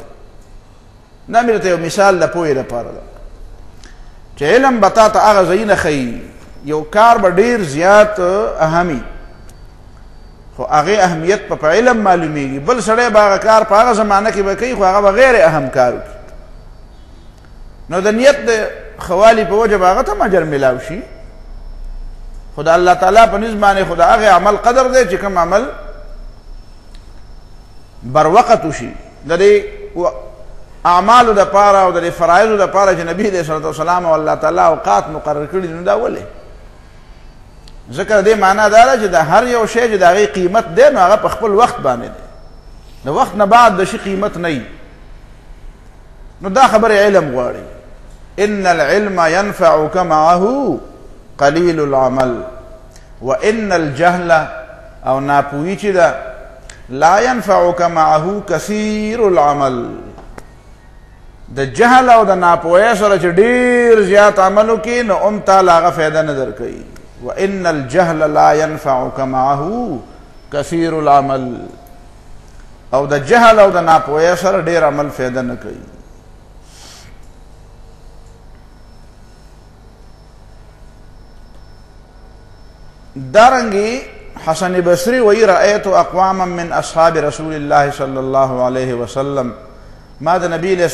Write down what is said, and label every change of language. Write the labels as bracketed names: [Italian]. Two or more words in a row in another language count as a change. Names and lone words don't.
[Pashto] دا مې درته یو مثال د پوهې لپاره ده چې علم به تا ته هغه ځایونه ښیي، یو کار به ډېر زیات اهمي، خو هغې اهمیت په علم معلومیږي، بل سړی به هغه کار په هغه زمانه کې به کوي خو هغه به غیر اهم کار وکړي، نو د نیت د خوالي په وجه به هغه ته هم اجر میلاو شي، خو د الله تعالی په نسبت باندې خو د هغې عمل قدر دی چې کوم عمل بر وقت وشي. د دې اعمالو دپاره او د دې فرایضو دپاره چې نبي [Arabic] علیه الصلوۃ والسلام [Pashto] او الله تعالی اوقات مقرر کړي دي، نو دا ولې؟ ځکه د دې معنا دا ده چې د هر یو شی چې د هغې قیمت دی نو هغه په خپل وخت باندې دی، د وخت نه بعد د شي قیمت نه وي. نو دا خبرې علم غواړي. [Arabic] ان العلم ينفعك معه قلیل العمل وان الجهل [Pashto] او ناپوهي چې ده [Arabic] لا ينفعك معه كثير العمل. [Pashto] د جهل او د ناپوهۍ سره چې ډېر زیات عمل وکړي نو هم تعالی هغه فایده نه درکوي. [Arabic] وان الجهل لا ينفعك معه كثير العمل. [Pashto] او د جهل او د ناپوهۍ سره ډېر عمل فایده نه کوي. دارنگی حسن بصری وی [Arabic] رأیت اقواما من اصحاب رسول الله صلی الله علیه وسلم، [Pashto] ما د نبی علیہ